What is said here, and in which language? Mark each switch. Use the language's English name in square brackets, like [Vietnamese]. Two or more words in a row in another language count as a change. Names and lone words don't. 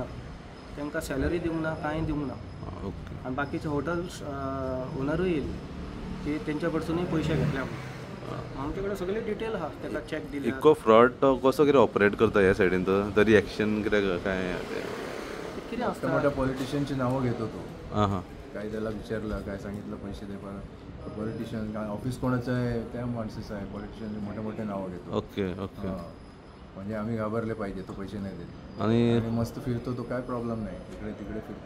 [Konkani] तांकां सॅलरी दिवंक ना, कांय दिवंक ना. ओके. आनी बाकीचे हॉटेल्स ओनरूय येयली की तेंच्या कडसूनय पयशे घेतल्या. आमचे कडेन सगळे डिटेल आहा, ताका चॅक दिले. इको फ्रॉड तो कसो कितें ऑपरेट करता ह्या सायडीन तो? तरी एक्शन कितें काय कितें आसता? [Marathi] मोठ्या पॉलिटिशियनची नावं घेतो तो. हां. काय त्याला विचारलं, काय सांगितलं पैसे दे पण पॉलिटिशियन काय ऑफिस कोणाचं आहे त्या माणसाचं आहे. पॉलिटिशियनचे मोठे मोठे नावं घेतो. ओके. म्हणजे आम्ही घाबरले पाहिजे तो पैसे नाही देत. आणि मस्त फिरतो तो, काय प्रॉब्लेम नाही, इकडे तिकडे फिरतो.